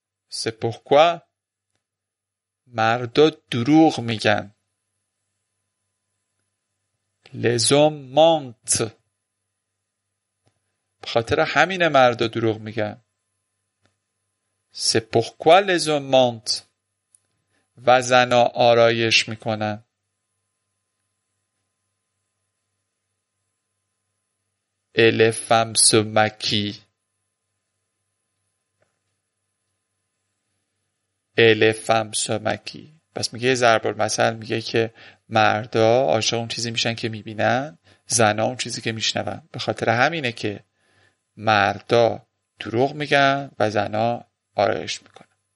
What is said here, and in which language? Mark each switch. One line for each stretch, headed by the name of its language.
French: C'est pourquoi
Persian: مردا دروغ میگن.
French: Les hommes mentent.
Persian: به خاطر همین مردا دروغ میگن.
French: C'est pourquoi les hommes mentent.
Persian: و زنا آرایش میکنن.
French: Et les femmes se maquillent. Et les femmes se maquillent.
Persian: پس میگه ضرب المثل میگه که مردا عاشق اون چیزی میشن که میبینن زنا اون چیزی که میشنون. به خاطر همینه که مردا دروغ میگن و زنا آرایش میکنن.